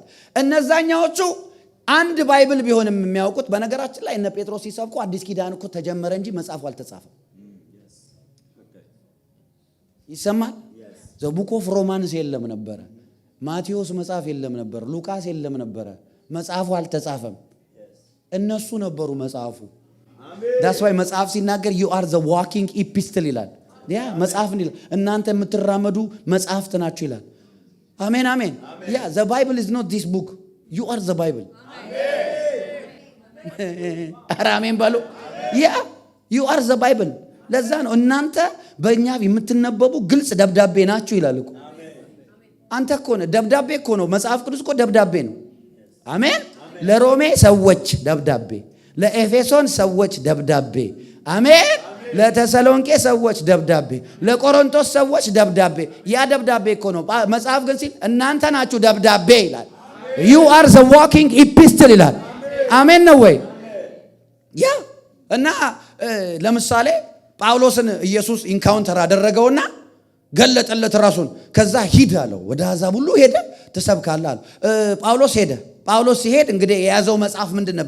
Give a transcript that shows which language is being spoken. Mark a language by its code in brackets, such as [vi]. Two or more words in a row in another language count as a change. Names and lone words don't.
[am] እነዛኛዎቹ አንድ ባይብል ቢሆንም የሚያውቁት በነገራችን ላይ እነ ጴጥሮስ ሲሰብኩ አዲስ ኪዳን እኮ ተጀመረ እንጂ መጽሐፉ አልተጻፈም። ይሰማል? ዘቡክ ኦፍ ሮማንስ የለም ነበረ። ማቴዎስ መጽሐፍ የለም ነበር። ሉቃስ የለም ነበረ። መጽሐፉ አልተጻፈም። እነሱ ነበሩ መጽሐፉ። [en] that's why [am] መጽሐፍ ሲናገር [en] you are the walking epistle [am] ይላል። ያ መጽሐፍ እንዲል እናንተ የምትራመዱ መጽሐፍት ናችሁ ይላል። አሜን አሜን። ያ [en] the bible is not this book, you are the bible። [am] አሜን በሉ። ያ [en] you are the bible። [am] ለዛ ነው እናንተ በእኛ የምትነበቡ ግልጽ ደብዳቤ ናችሁ ይላል እኮ። አንተ እኮ ነው ደብዳቤ እኮ ነው። መጽሐፍ ቅዱስ እኮ ደብዳቤ ነው። አሜን። ለሮሜ ሰዎች ደብዳቤ፣ ለኤፌሶን ሰዎች ደብዳቤ፣ አሜን። ለተሰሎንቄ ሰዎች ደብዳቤ፣ ለቆሮንቶስ ሰዎች ደብዳቤ። ያ ደብዳቤ እኮ ነው። መጽሐፍ ግን ሲል እናንተ ናችሁ ደብዳቤ ይላል። [en] you are the walking epistle [am] ይላል። አሜን ነው ወይ? ያ እና ለምሳሌ ጳውሎስን ኢየሱስ ኢንካውንተር አደረገውና ገለጠለት ራሱን። ከዛ ሂድ አለው። ወደ አሕዛብ ሁሉ ሄደ ትሰብካለህ አለው። ጳውሎስ ሄደ። ጳውሎስ ሲሄድ እንግዲህ የያዘው መጽሐፍ ምንድን ነበር?